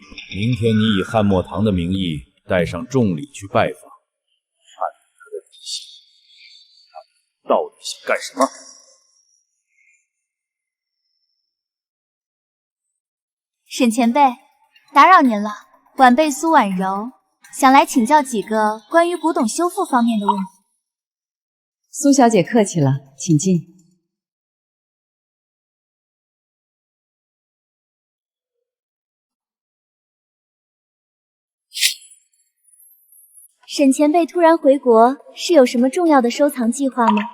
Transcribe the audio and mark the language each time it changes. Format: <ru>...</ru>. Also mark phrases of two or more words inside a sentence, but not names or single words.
<zh>明天你以汉墨堂的名义带上众礼去拜访，看她的底细，她到底想干什么？沈前辈，打扰您了，晚辈蘇婉柔想來請教幾個關於古董修復方面的問題。蘇小姐客氣了，請進。沈前輩突然回國，是有什麼重要的收藏計劃嗎？</zh>